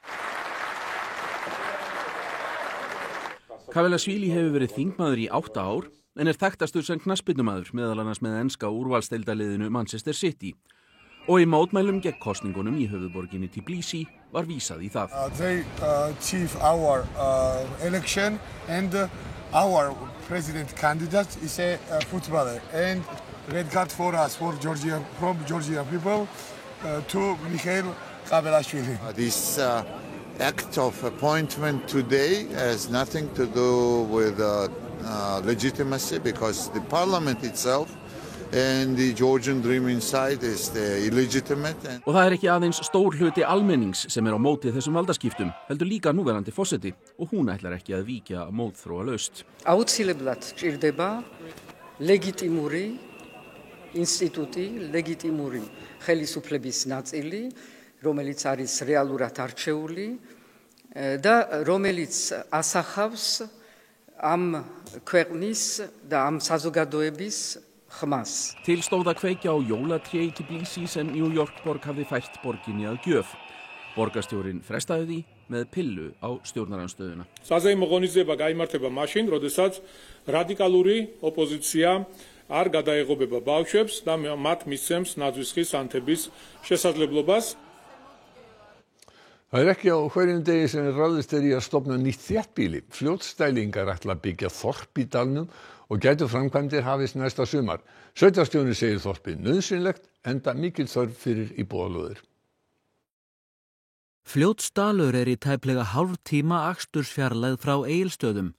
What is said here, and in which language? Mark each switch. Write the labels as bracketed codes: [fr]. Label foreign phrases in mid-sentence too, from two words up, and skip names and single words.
[is] Kavelasvili hefur verið þingmaður í 8 ár en þekktastur sem knattspyrnumaður, meðal annars með enska úrvalsdeildarliðinu Manchester City. Og í mótmælum gegn kosningunum í höfuðborginni Tbilisi var vísað í það. [en] They achieve our election and our president candidate is a footballer and red card for us from Georgia people to Mikhail Kavelasvili. This act of appointment today has nothing to do with legitimacy because the parliament itself and the Georgian dream inside is illegitimate. [is] Og það ekki aðeins stór hluti almennings sem á móti þessum valdaskiptum, heldur líka núverandi forseti og hún ætlar ekki að víkja mótþróalaust. [ka] Აუცილებლად ჭირდება ლეგიტიმური ინსტიტუტი, ლეგიტიმური ხელისუფლების ნაწილი, რომელიც არის რეალურად არჩეული და რომელიც ასახავს ამ ქვეყნის და ამ საზოგადოების ხმას. [is] Til stóð að kveikja á jólatré í Tbilisi sem New York borg hafði fært borginni að gjöf. Borgarstjórinn frestaði því með pillu á stjórnarandstöðuna. [ka] საზეიმო ღონისძიება გაიმართება მაშინ, როდესაც რადიკალური ოპოზიცია არ გადაეღობება ბავშვებს და მათ მისცემს ნაძვისხის ანთების შესაძლებლობას. [is] Það ekki á hverjum degi sem ráðist í að stofna nýtt þéttbýli. Fljótstælingar ætla að byggja þorp í dalnum og gætu framkvæmdir hafist næsta sumar. Sveitarstjórinn segir þorpið nauðsynlegt enda mikil þörf fyrir íbúðalóðir. Fljótsdalur í tæplega hálftíma akstursfjarlægð frá Egilsstöðum.